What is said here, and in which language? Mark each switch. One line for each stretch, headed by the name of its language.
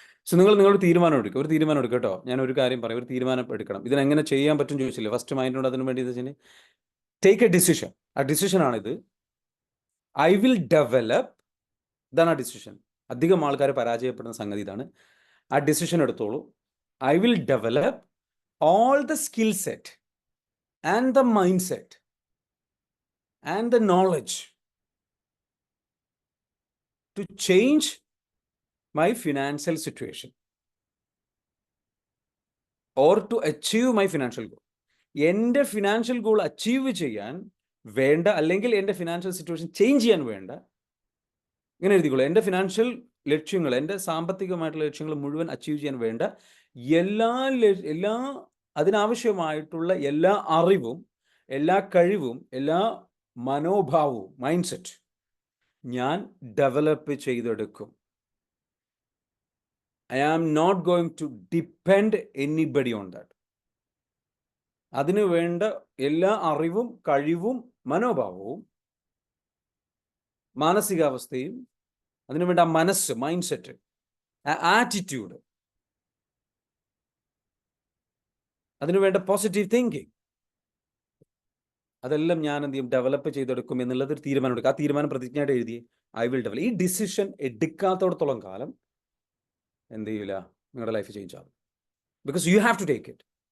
Malayalam: So നിങ്ങളൊരു തീരുമാനം എടുക്കുക. ഒരു തീരുമാനം എടുക്കുക കേട്ടോ. ഞാൻ ഒരു കാര്യം പറയും, ഒരു തീരുമാനം എടുക്കണം. ഇതിനെങ്ങനെ ചെയ്യാൻ പറ്റും ചോദിച്ചില്ലേ? ഫസ്റ്റ് മൈൻഡിനോട് അതിന് വേണ്ടി വെച്ചാൽ
English: Take a decision.
Malayalam: ആ ഡിസിഷനാണിത്.
English: I will develop.
Malayalam: ഇതാണ് ആ ഡിസിഷൻ. അധികം ആൾക്കാർ പരാജയപ്പെടുന്ന സംഗതി ഇതാണ്. ആ ഡിസിഷൻ എടുത്തോളൂ.
English: I will develop all the skill set and the mindset and the knowledge to change my financial situation or to achieve my financial goal.
Malayalam: എൻ്റെ ഫിനാൻഷ്യൽ ഗോൾ അച്ചീവ് ചെയ്യാൻ വേണ്ട, അല്ലെങ്കിൽ എൻ്റെ ഫിനാൻഷ്യൽ സിറ്റുവേഷൻ ചേഞ്ച് ചെയ്യാൻ വേണ്ട, ഇങ്ങനെ എഴുതിക്കോളൂ, എൻ്റെ ഫിനാൻഷ്യൽ ലക്ഷ്യങ്ങൾ, എൻ്റെ സാമ്പത്തികമായിട്ടുള്ള ലക്ഷ്യങ്ങൾ മുഴുവൻ അച്ചീവ് ചെയ്യാൻ വേണ്ട എല്ലാ അതിനാവശ്യമായിട്ടുള്ള എല്ലാ അറിവും, എല്ലാ കഴിവും, എല്ലാ മനോഭാവവും, മൈൻഡ് സെറ്റ് ഞാൻ ഡെവലപ്പ് ചെയ്തെടുക്കും.
English: I am not going to depend anybody on that.
Malayalam: അതിനു വേണ്ട എല്ലാ അറിവും, കഴിവും, മനോഭാവവും, മാനസികാവസ്ഥയും, അതിനുവേണ്ട മനസ്സ്, മൈൻഡ് സെറ്റ്, ആറ്റിറ്റ്യൂഡ്, അതിനുവേണ്ട പോസിറ്റീവ് തിങ്കിങ്, അതെല്ലാം ഞാൻ എന്ത് ചെയ്യും, ഡെവലപ്പ് ചെയ്തെടുക്കും എന്നുള്ളത് ഒരു തീരുമാനം എടുക്കുക. ആ തീരുമാനം പ്രതിജ്ഞയായിട്ട് എഴുതി
English: I will develop.
Malayalam: ഈ ഡിസിഷൻ എടുക്കാത്തോടത്തോളം കാലം എന്ത് ചെയ്യില്ല, നിങ്ങളുടെ ലൈഫ് ചേഞ്ച് ആകും.
English: Because you have to take it.